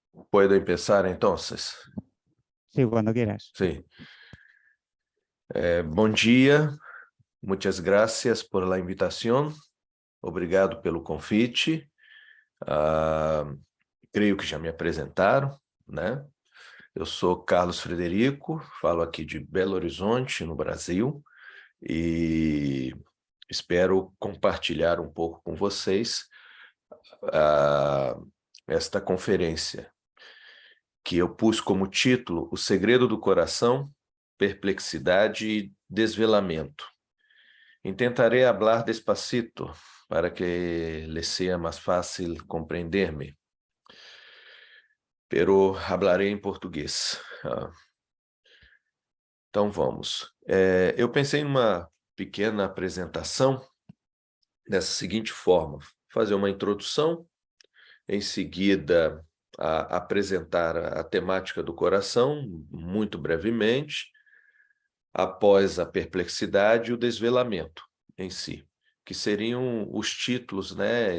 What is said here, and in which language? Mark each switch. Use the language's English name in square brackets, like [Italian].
[Spanish] ¿Puedo empezar entonces? Sí, cuando quieras. Sí. [Portuguese] Bom dia, [Spanish] muitas gracias por la invitación. [Portuguese] Obrigado pelo convite. Creio que já me apresentaram, né? Eu sou Carlos Frederico, falo aqui de Belo Horizonte, no Brasil, e espero compartilhar um pouco com vocês esta conferência, que eu pus como título O Segredo do Coração, Perplexidade e Desvelamento. [Spanish] Intentaré hablar despacito para que les sea más fácil comprender-me, pero [Portuguese] hablarei em português. Então vamos. Eu pensei em uma pequena apresentação dessa seguinte forma: fazer uma introdução, em seguida apresentar a temática do coração, muito brevemente, após a perplexidade e o desvelamento em si, que seriam os títulos, né?